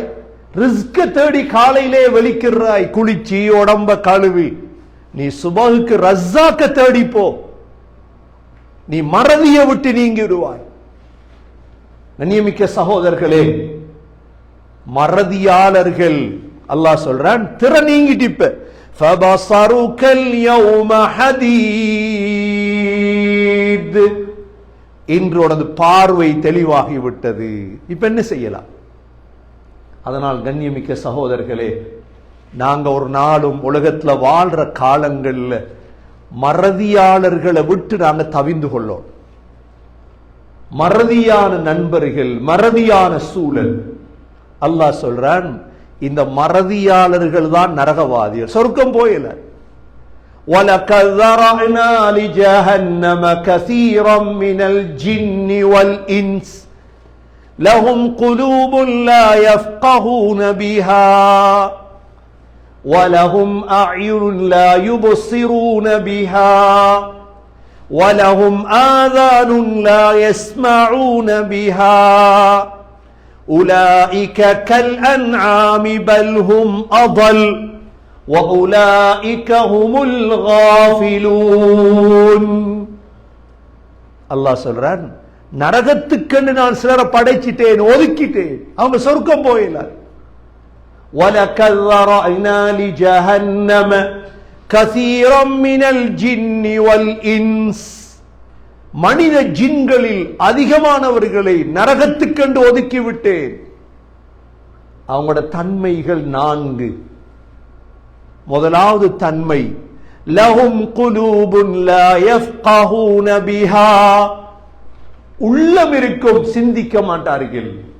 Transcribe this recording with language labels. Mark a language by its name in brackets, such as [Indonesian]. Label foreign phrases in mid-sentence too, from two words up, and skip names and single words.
[Tamil] ரிஸ்க தேடி காலையிலே வெளிக்கிறாய், குளிச்சி உடம்ப கழுவி. நீ சுபஹுக்கு ரஸாக்க தேடி போ, நீ மறதியை விட்டு நீங்கிடுவாய். கண்ணியமிக்க சகோதரர்களே, மறதியாளர்கள் அல்லாஹ் சொல்றான், திரை நீங்கிட்டு இப்ப [Arabic] فَبَصَرُكَ الْيَوْمَ حَدِيدٌ. [Tamil] இன்று உனது பார்வை தெளிவாகிவிட்டது. இப்ப என்ன செய்யலாம்? அதனால் கண்ணியமிக்க சகோதரர்களே, நாங்க ஒரு நாளும் உலகத்துல வாழ்ற காலங்கள்ல மறதியாளர்களை விட்டு நாங்க தவிந்து கொள்ளோம். மறதியான நண்பர்கள், மறதியான சூழல். அல்லாஹ் சொல்றான், இந்த மறதியாளர்கள் தான் நரகவாதிகள், சொர்க்கம் போயல. [Arabic] وَلَقَدْ ذَرَأْنَا لِجَهَنَّمَ كَثِيرًا مِنَ الْجِنِّ وَالْإِنسِ لَهُمْ قُلُوبٌ لَا يَفْقَهُونَ بِهَا وَلَهُمْ أَعْيُنٌ لَا يُبْصِرُونَ بِهَا وَلَهُمْ آذَانٌ لَا يَسْمَعُونَ بِهَا أُولَئِكَ كَالْأَنْعَامِ بَلْ هُمْ أَضَلُّ وَأُولَئِكَ هُمُ الْغَافِلُونَ. [Tamil] அல்லாஹ் சொல்றான், நரகத்துக்கென்று நான் சிலரை படைச்சிட்டேன், ஒதுக்கிட்டேன், அவங்க சொர்க்கம் போயிடலாம். [Arabic] وَلَقَدْ ذَرَأْنَا لِجَهَنَّمَ كَثِيرًا مِنَ الْجِنِّ وَالْإِنسِ. [Tamil] மனித ஜின்களில் அதிகமானவர்களை நரகத்துக்கென்று ஒதுக்கிவிட்டேன். அவங்களோட தன்மைகள் 4. முதலாவது தன்மை, [Arabic] لهم قلوب لا يفقهون بها, [Tamil] உள்ளம் இருக்கும், சிந்திக்க மாட்டார்கள்.